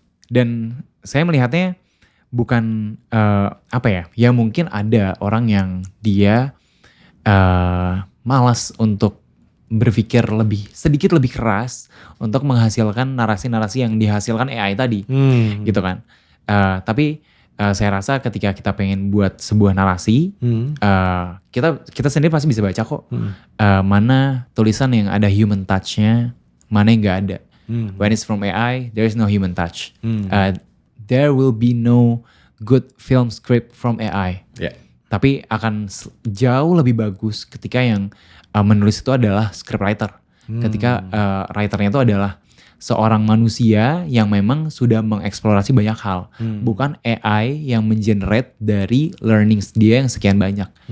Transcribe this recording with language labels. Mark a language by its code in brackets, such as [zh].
[id] Dan saya melihatnya bukan ya mungkin ada orang yang dia malas untuk berpikir sedikit lebih keras untuk menghasilkan narasi-narasi yang dihasilkan AI tadi, gitu kan. Tapi saya rasa ketika kita pengen buat sebuah narasi, kita sendiri pasti bisa baca kok mana tulisan yang ada human touch-nya, mana yang nggak ada. [en] When it's from AI, there is no human touch. There will be no good film script from AI. [id] Tapi akan jauh lebih bagus ketika yang menulis itu adalah scriptwriter. Ketika writernya itu adalah seorang manusia yang memang sudah mengeksplorasi banyak hal. Bukan AI yang mengenerate dari learnings dia yang sekian banyak.